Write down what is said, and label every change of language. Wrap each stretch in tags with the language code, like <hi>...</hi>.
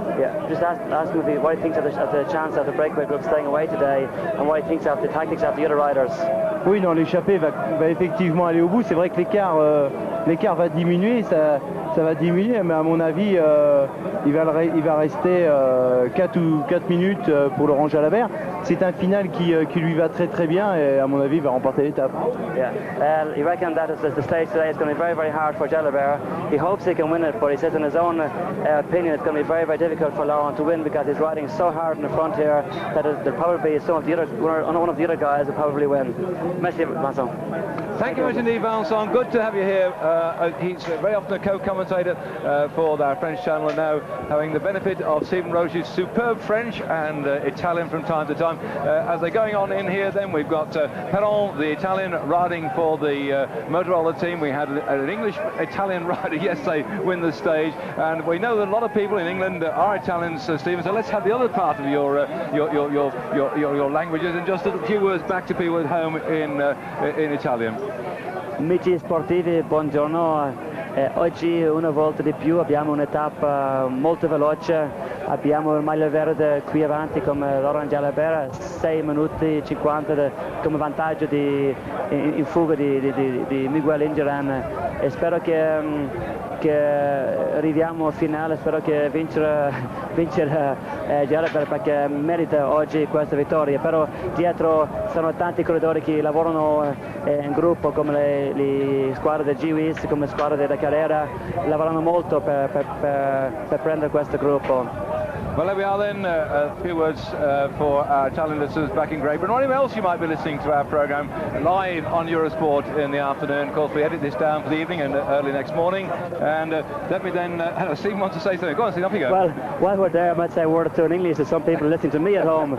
<en>Yeah, just ask him what he thinks of the chance of the breakaway group staying away today and what he thinks of the tactics of the other riders.</en> <fr>Oui, non, l'échappée va effectivement aller au bout. C'est vrai que l'écart va diminuer, ça va diminuer, mais à mon avis, il va rester 4 minutes pour Laurent Jalabert. C'est un final qui lui va très très bien et à mon avis, il va remporter l'étape.</fr> <en>Yeah, he reckons that the stage today is going to be very, very hard for Jalabert. He hopes he can win it, but he says in his own opinion it's going to be very, very difficult for Laurent to win because he's riding so hard in the front here that there'll probably be one of the other guys will probably win.</en> <fr>Merci, Vincent.</fr> <en>Thank you much indeed, Vincent. Good to have you here. He's very often a co-commentator for our French channel, and now having the benefit of Stephen Roche's superb French and Italian from time to time. As they're going on in here, then we've got Perron, the Italian, riding for the Motorola team. We had an English-Italian rider yesterday win the stage, and we know that a lot of people in England are Italians, Stephen. So let's have the other part of your languages and just a few words back to people at home in Italian.</en> <it>Amici sportivi, buongiorno. Oggi una volta di più abbiamo un'etapa molto veloce, abbiamo il maglia verde qui avanti come Laurent Jalabert, 6 minuti 50 come vantaggio in fuga di Miguel Indurain, e spero che arriviamo al finale, spero che vincere Jalabert perché merita oggi questa vittoria, però dietro sono tanti corridori che lavorano in gruppo come le squadre del GWS, come squadre della carriera, lavorano molto per prendere questo gruppo.</it> <en>Well, there we are then, a few words for our Italian listeners back in Great Britain, or anywhere else you might be listening to our programme live on Eurosport in the afternoon. Of course, we edit this down for the evening and early next morning. And let me then, Stephen wants to say something. Go on, Stephen, off you go. Well, while we're there, I might say a word or two in English to some people listening to me at home.</en>